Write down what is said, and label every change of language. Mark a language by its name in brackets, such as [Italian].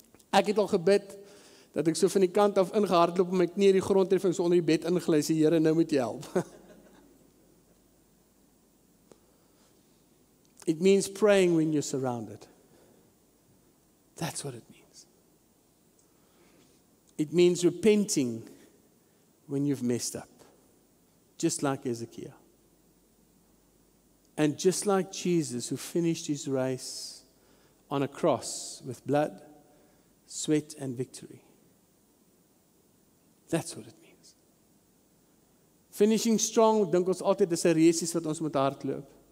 [Afrikaans] Ek het al gebid dat ek so van die kant af ingehardloop en my knie in die grond tref en so onder die bed ingly sê, Here, nou moet jy help. [English] It means praying when you're surrounded. That's what it means. It means repenting when you've messed up. just like Ezekiel. And just like Jesus, who finished his race on a cross with blood, sweat, and victory. That's what it means. Finishing strong, [Afrikaans] dink ons altyd dis 'n resies wat ons moet hardloop.